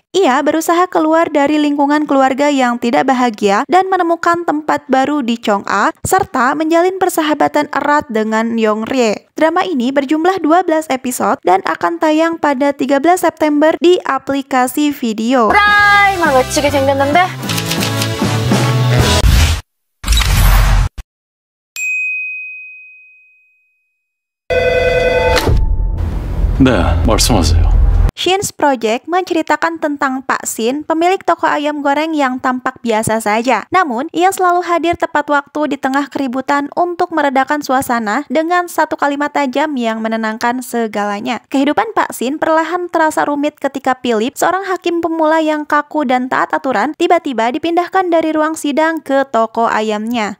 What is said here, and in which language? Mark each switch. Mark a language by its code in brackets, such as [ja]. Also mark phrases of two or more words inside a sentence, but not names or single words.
[id] Ia berusaha keluar dari lingkungan keluarga yang tidak bahagia dan menemukan tempat baru di Chong'a serta menjalin persahabatan erat dengan Young-rye. Drama ini berjumlah 12 episode dan akan tayang pada 13 September di aplikasi video. [ko] 프라이만 외치게 생겼는데? 네, 말씀하세요. [id] Shin's Project menceritakan tentang Pak Shin, pemilik toko ayam goreng yang tampak biasa saja. Namun, ia selalu hadir tepat waktu di tengah keributan untuk meredakan suasana dengan satu kalimat tajam yang menenangkan segalanya. Kehidupan Pak Shin perlahan terasa rumit ketika Philip, seorang hakim pemula yang kaku dan taat aturan, tiba-tiba dipindahkan dari ruang sidang ke toko ayamnya.